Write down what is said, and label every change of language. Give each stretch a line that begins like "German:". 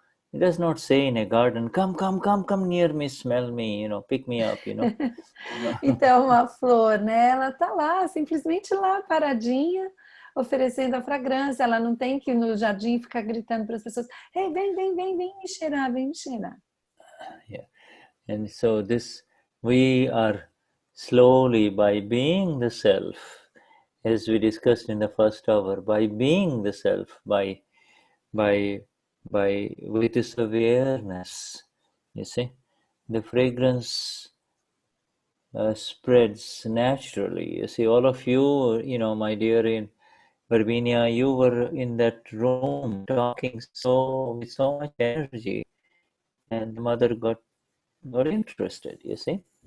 English: It does not say in a garden, come near me, smell me, you know, pick me up, you know.
Portuguese: Então, uma flor, né, ela tá lá, simplesmente lá, paradinha, oferecendo a fragrância. Ela não tem que ir no jardim ficar gritando para as pessoas, hey, vem me cheirar, vem me cheirar.
English: Yeah. And so we are slowly, by being the self, as we discussed in the first hour, by being the self, by with this awareness, you see, the fragrance spreads naturally. You see, all of you, you know, my dear in Virginia, you were in that room talking with so much energy, and the mother got interested, you see.